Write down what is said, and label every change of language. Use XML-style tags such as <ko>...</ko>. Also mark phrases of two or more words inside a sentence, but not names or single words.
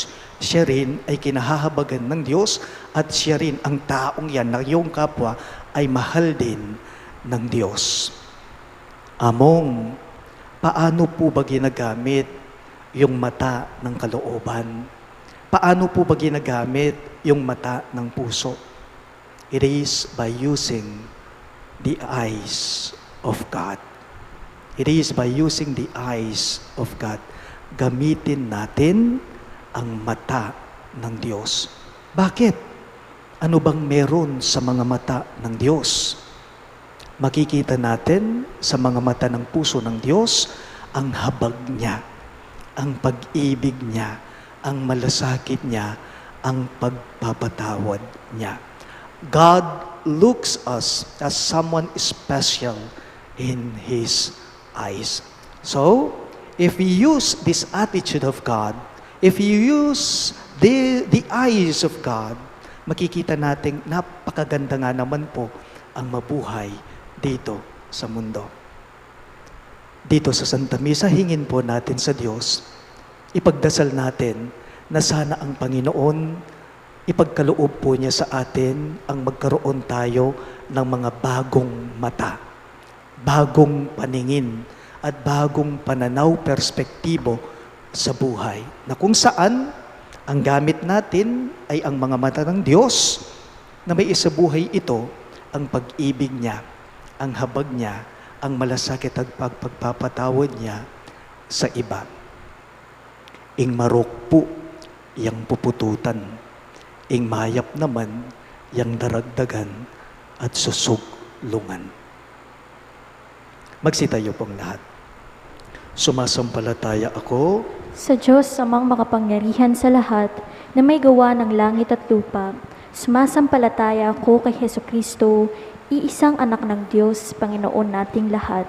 <tl>Siya rin ay kinahahabagan ng Diyos at siya rin ang taong yan na iyong kapwa ay mahal din ng Diyos. Among, paano po ba ginagamit yung mata ng kalooban? Paano po ba ginagamit yung mata ng puso?</tl> <en>It is by using the eyes of God. It is by using the eyes of God.</en> <tl>Gamitin natin ang mata ng Diyos. Bakit? Ano bang meron sa mga mata ng Diyos? Makikita natin sa mga mata ng puso ng Diyos ang habag niya, ang pag-ibig niya, ang malasakit niya, ang pagpapatawad niya.</tl> <en>God looks us as someone special in His eyes. So, if we use this attitude of God, if you use the eyes of God,</en> <tl>makikita natin napakaganda nga naman po ang mabuhay dito sa mundo. Dito sa Santa Misa, hingin po natin sa Diyos, ipagdasal natin na sana ang Panginoon, ipagkaloob po niya sa atin ang magkaroon tayo ng mga bagong mata, bagong paningin, at bagong pananaw, perspektibo sa buhay. Na kung saan, ang gamit natin ay ang mga mata ng Diyos na may isabuhay ito, ang pag-ibig niya, ang habag niya, ang malasakit at pagpapatawad niya sa iba.</tl> <pam>Ing marok po, yang pupututan. Ing mayap naman, yang daragdagan at susuglungan.</pam> <tl>Magsitayo pong lahat. Sumasampalataya ako Sa Diyos amang makapangyarihan sa lahat, na may gawa ng langit at lupa, sumasampalataya ako kay Hesukristo, iisang anak ng Diyos, Panginoon nating lahat.</tl>